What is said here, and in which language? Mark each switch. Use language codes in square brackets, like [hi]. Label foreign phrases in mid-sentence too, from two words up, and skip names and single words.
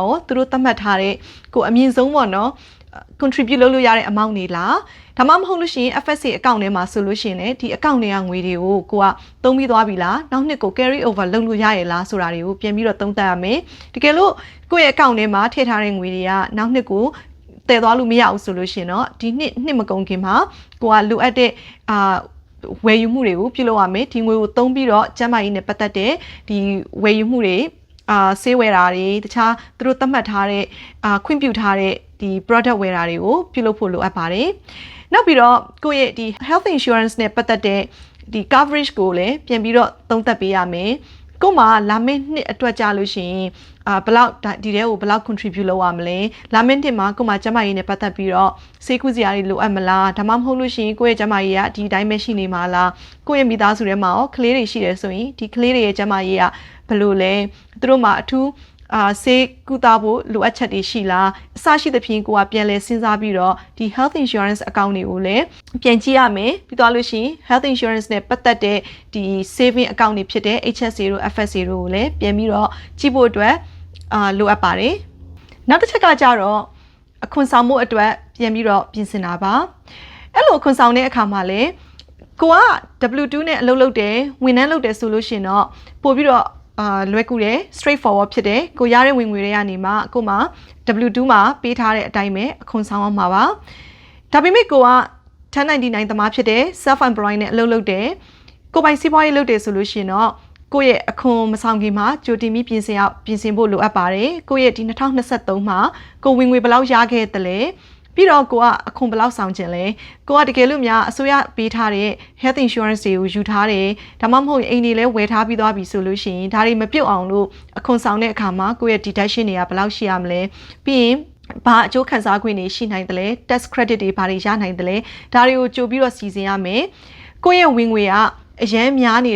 [my] သူတို့သတ်မှတ်ထားတဲ့ကိုအမြင့်ဆုံးပေါ့နော် contribute လုပ်လို့ရတဲ့ amount တွေလားဒါမှမဟုတ်လို့ရှိရင် FSA account ထဲမှာဆိုလို့ရှိရင်လည်းဒီ account တွေကငွေတွေကိုကိုကသုံးပြီးသွားပြီလားနောက်နှစ်ကို [en] carry over [my] လုပ်လို့ရရလားဆိုတာတွေကိုပြန်ပြီးတော့သုံးသပ်ရမယ်တကယ်လို့ကိုယ့်ရဲ့ account ထဲမှာထည့်ထားတဲ့ငွေတွေကနောက်နှစ်ကိုတည်သွားလို့မရဘူးဆိုလို့ရှိရင်တော့ဒီနှစ်မကုန်ခင်မှာကိုကလိုအပ်တဲ့ဝယ်ယူမှုတွေကိုပြုလုပ်ရမယ်ဒီငွေကိုသုံး ပြီးတော့ကျန်းမာရေးနဲ့ပတ်သက်တဲ့ဒီဝယ်ယူမှုတွေဆေးဝယ်တာတွေတခြားသူတို့သတ်မှတ်ထားတဲ့ခွင့်ပြုထားတဲ့ဒီ product ဝယ်တာတွေကိုပြုလုပ်ဖို့လိုအပ်ပါတယ်နောက်ပြီးတော့ကိုယ့်ရဲ့ ဒီ [en] health insurance [my] နဲ့ပတ်သက်တဲ့ဒီ coverage ကိုလည်းပြန်ပြီးတော့သုံးသပ်ပေးရမယ်ကို့မှာလာမယ့်နှစ်အတွက်ကြာလို့ရှိရင်ဘလောက်ဒီ တဲကိုဘလောက် contribute လုပ်ရမလဲလာမယ့်နှစ်မှာကို့မှာကျန်းမာရေးနဲ့ပတ်သက်ပြီးတော့ဆေးကုစရာတွေလိုအပ်မလားဒါမှမဟုတ်လို့ရှိရင်ကိုယ့်ရဲ့ကျန်းမာရေးကဒီတိုင်းပဲရှိနေမှာလားကိုယ့်ရဲ့မိသားစုထဲမှာရောကလေးတွေရှိတယ်ဆိုရင်ဒီကလေးတွေရဲ့ကျန်းမာရေးကဘယ်လိုလဲသူတို့မှာအထူးဆေးကုသဖို့လိုအပ်ချက်တွေရှိလားအစရှိသဖြင့်ကိုကပြန်လဲစဉ်းစားပြီးတော့ဒီ [en] health insurance account [my] တွေကိုလည်းပြန်ကြည့်ရမယ်ပြီးသွားလို့ရှိရင် [en] health insurance [my] နဲ့ ပတ်သက်တဲ့ဒီ [en] saving account [my] တွေဖြစ်တဲ့ HSA တို့ FSA တို့ကိုလည်းပြန်ပြီးတော့ကြည့်ဖို့အတွက်လိုအပ်ပါတယ်နောက်တစ်ချက်ကကြတော့အခွန်ဆောင်မှု အတွက်ပြန်ပြီးတော့ပြင်ဆင်တာပါအဲ့လိုအခွန်ဆောင်တဲ့အခါမှာလည်းကိုက W2 နဲ့အလုပ်လုပ်တယ်ဝန်ထမ်းလုပ်တယ်ဆိုလို့ရှိရင်တော့ပို့ပြီးတော့လွယ်ကူတယ် [en] straight forward [my] ဖြစ်တယ်ကိုရတဲ့ဝင်ငွေတွေကနေမှကိုမှ W2 မှာပေးထားတဲ့အတိုင်းပဲအခွန်ဆောင်ရမှာပါဒါပေမဲ့ကိုက1099သမားဖြစ်တယ် [en] self employed [my] နဲ့အလုပ်လုပ်တယ်ကိုပိုင်စီးပွားရေးလုပ်တယ်ဆိုလို့ရှိရင်တော့ကိုယ့်ရဲ့အခွန်မဆောင်ခင်မှာကြိုတင်ပြီးပြင်ဆင်ဖို့လိုအပ်ပါတယ် ကိုယ့်ရဲ့ဒီ2023မှာကိုဝင်ငွေဘယ်လောက်ရခဲ့သလဲပြီးတော့ကိုကအခွန်ဘယ်လောက်ဆောင်ခြင်းလဲကိုကတကယ်လို့များအစိုးရပေးထားတဲ့ [en] health insurance [my] တွေကိုယူထားတယ်ဒါမှမဟုတ်အိမ်တွေလည်းဝယ်ထားပြီးသွားပြီဆိုလို့ရှိရင်ဒါတွေမပြုတ်အောင်လို့အခွန်ဆောင်တဲ့အခါမှာကိုယ့်ရဲ့ deduction တွေကဘယ်လောက်ရှိရမလဲပြီးရင်ဘာအကျိုးခံစားခွင့်တွေရှိနိုင်တယ်လဲ [en] tax credit [my] တွေဘာတွေရနိုင်တယ်လဲဒါတွေကိုကြိုပြီးတော့စီစဉ်ရမယ်ကိုယ့်ရဲ့ဝင်ငွေကအရန်များနေ